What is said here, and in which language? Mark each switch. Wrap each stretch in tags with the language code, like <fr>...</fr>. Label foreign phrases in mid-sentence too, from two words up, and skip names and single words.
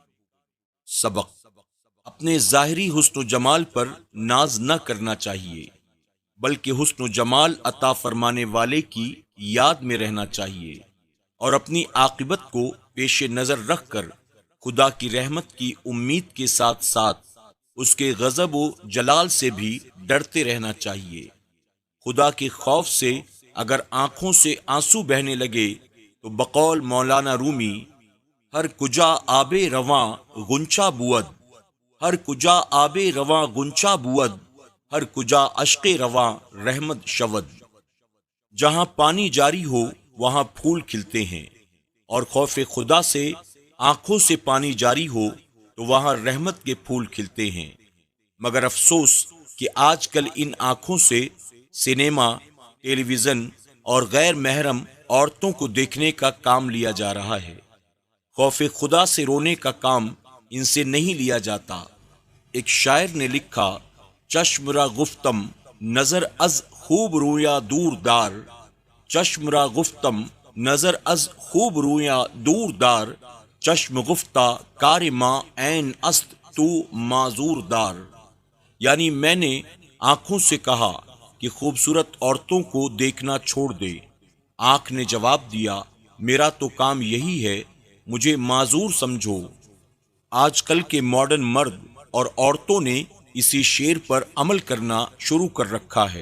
<ur>سبق: اپنے ظاہری حسن و جمال پر ناز نہ کرنا چاہیے، بلکہ حسن و جمال عطا فرمانے والے کی یاد میں رہنا چاہیے، اور اپنی عاقبت کو پیش نظر رکھ کر خدا کی رحمت کی امید کے ساتھ ساتھ اس کے غضب و جلال سے بھی ڈرتے رہنا چاہیے۔ خدا کے خوف سے اگر آنکھوں سے آنسو بہنے لگے تو بقول مولانا رومی،</ur> <fa>ہر کجا آب رواں غنچہ بود، ہر کجا آب رواں غنچہ بود، ہر کجا اشک رواں رحمت شود۔</fa> <ur>جہاں پانی جاری ہو وہاں پھول کھلتے ہیں، اور خوف خدا سے آنکھوں سے پانی جاری ہو تو وہاں رحمت کے پھول کھلتے ہیں۔ مگر افسوس کہ آج کل ان آنکھوں سے سنیما، ٹیلی ویژن اور غیر محرم عورتوں کو دیکھنے کا کام لیا جا رہا ہے۔ خوف خدا سے رونے کا کام ان سے نہیں لیا جاتا۔ ایک شاعر نے لکھا،</ur> <fa>چشم را گفتم نظر از خوب رویا دور دار، چشم را گفتم نظر از خوب رویا دور دار، چشم گفتہ کار ماں عین است تو معذور دار۔</fa> <ur>یعنی میں نے آنکھوں سے کہا کہ خوبصورت عورتوں کو دیکھنا چھوڑ دے۔ آنکھ نے جواب دیا، میرا تو کام یہی ہے، مجھے معذور سمجھو۔ آج کل کے ماڈرن مرد اور عورتوں نے اسی شعر پر عمل کرنا شروع کر رکھا ہے۔</ur>